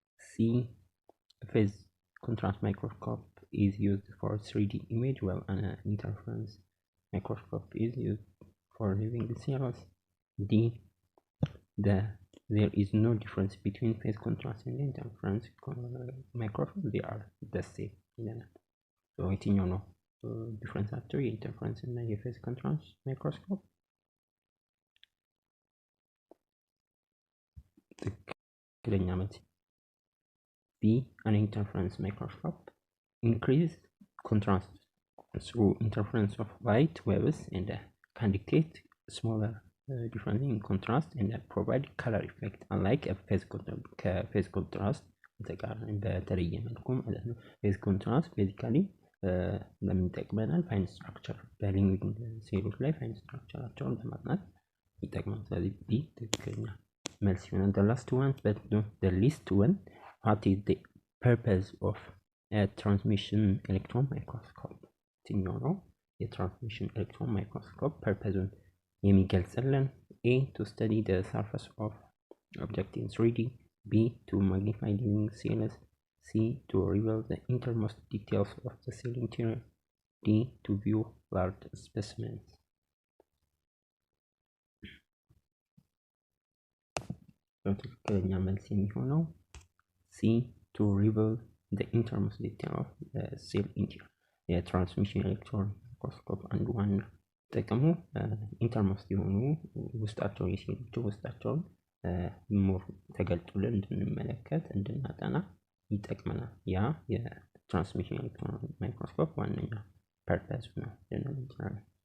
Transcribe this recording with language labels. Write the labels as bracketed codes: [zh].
[en] C phase contrast microscope is used for 3D image while an interference microscope is used for living cells. D there is no difference between phase contrast and interference microscope, they are the same. [am] So የትኛው ነው ዲፍረንሳቸው የኢንተርፈረንስ እና የፌዝ ኮንትራስት ማይክሮስኮፕ? [en] ትክክለኛ መልስ B an interference microscope increase contrast through interference of light waves and can detect smaller difference in contrast and provide color effect unlike a phase contrast [am] በተለየ መልኩ ማለት ነው። ፌዝ ኮንትራስት ቤዚካሊ ለምን ይጠቅመናል? ፋይን ስትራክቸር በሊቪንግ ሴሎች ላይ ፋይን ስትራክቸራቸውን ለማጥናት ይጠቅማል። ስለዚህ B ትክክለኛ መልስ ይሆናል። [en] the last one but not the least one, what is the purpose of a transmission electron microscope? [am] የትኛው ነው የትራንስሚሽን ኤሌክትሮን ማይክሮስኮፕ ፐርፐዙን የሚገልጽልን? [en] A to study the surface of object in 3D. B to magnify living cells. C to reveal the innermost details of the cell interior. D to view large specimens. [am] ትክክለኛ መልስ የሚሆነው [en] C to reveal the innermost detail of the cell interior. [am] የትራንስሚሽን ኤሌክትሮን ማይክሮስኮፕ አንዱ ዋና ጥቅሙ ኢንተርሞስት የሆኑ ውስጣቸውን የሴሎቹ ውስጣቸውን ሞር ተገልጦልን እንድንመለከት እንድናጠና ይጠቅመናል። ያ የትራንስሚሽን ኤሌክትሮን ማይክሮስኮፕ ዋነኛ ፐርፐዝ ነው ልንል እንችላለን።